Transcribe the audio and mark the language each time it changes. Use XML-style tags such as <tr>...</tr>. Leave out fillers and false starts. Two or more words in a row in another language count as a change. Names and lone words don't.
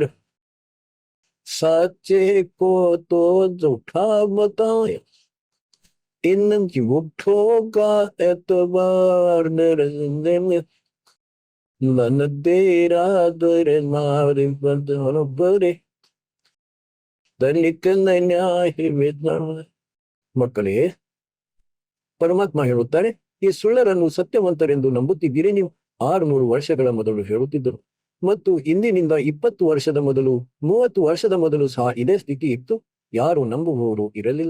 <hi>सच्चे को तो झूठा बताए इन झूठों का एतबार. नरंजन मन तेरा दर मारे बरे तनिक न्याय विचार.</hi> <kn>ಮಕ್ಕಳೇ, ಪರಮಾತ್ಮ ಹೇಳುತ್ತಾರೆ, ಈ ಸುಳ್ಳರನ್ನು ಸತ್ಯವಂತರೆಂದು ನಂಬುತ್ತಿದ್ದೀರಿ ನೀವು. 600 ವರ್ಷಗಳ ಮೊದಲು ಹೇಳುತ್ತಿದ್ದರು. ಮತ್ತು ಇಂದಿನಿಂದ 20 ವರ್ಷದ ಮೊದಲು 30 ವರ್ಷದ ಮೊದಲು ಸಹ ಇದೇ ಸ್ಥಿತಿ ಇತ್ತು. ಯಾರು ನಂಬುವವರು ಇರಲಿಲ್ಲ.</kn>